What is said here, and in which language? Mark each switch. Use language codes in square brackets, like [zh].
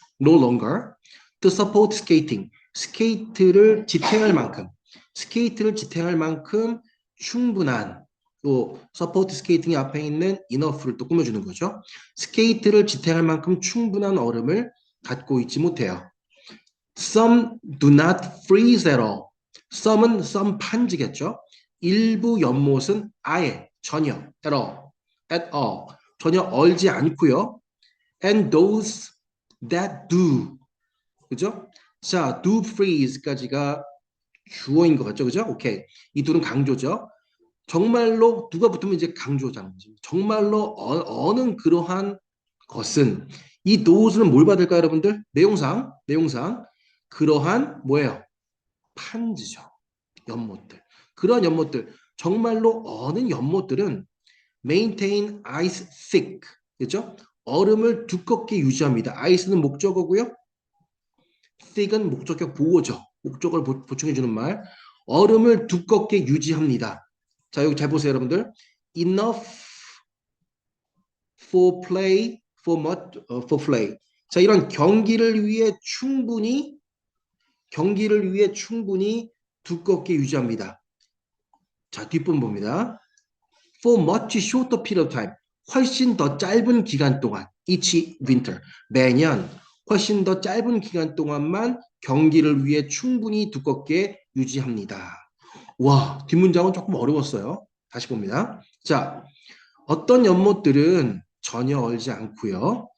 [en] no longer to support skating, [ko] 스케이트를 지탱할 만큼 충분한 또 서포트 스케이팅이 앞에 있는 enough를 또 꾸며주는 거죠. 스케이트를 지탱할 만큼 충분한 얼음을 갖고 있지 못해요. [en] Some do not freeze at all. [ko] Some은 some 판지겠죠. 일부 연못은 아예 전혀 [en] at all [ko] 전혀 얼지 않고요. [en] And those that do 그죠? [ko] 자, do freeze까지가 주어인 것 같죠, 그죠? 오케이. 이 둘은 강조죠. 정말로 누가 붙으면 이제 강조잖아요. 정말로 어는 그러한 것은 이 those는 뭘 받을까요, 여러분들? 내용상 그러한 뭐예요? 판지죠. 연못들. 그런 연못들. 정말로 어는 연못들은 [en] maintain ice thick. [ko] 그죠? 얼음을 두껍게 유지합니다. ice는 목적어고요. thick은 목적격 보호죠. 목적을 보충해주는 말. 얼음을 두껍게 유지합니다. 자, 여기 잘 보세요, 여러분들. [en] Enough for play, for play. [ko] 자, 이런 경기를 위해 충분히 두껍게 유지합니다. 자, 뒷부분 봅니다. [en] For much shorter period of time. [ko] 훨씬 더 짧은 기간 동안. [en] each winter. [ko] 매년 훨씬 더 짧은 기간 동안만 경기를 위해 충분히 두껍게 유지합니다. 와, 뒷문장은 조금 어려웠어요. 다시 봅니다. 자, 어떤 연못들은 전혀 얼지 않고요.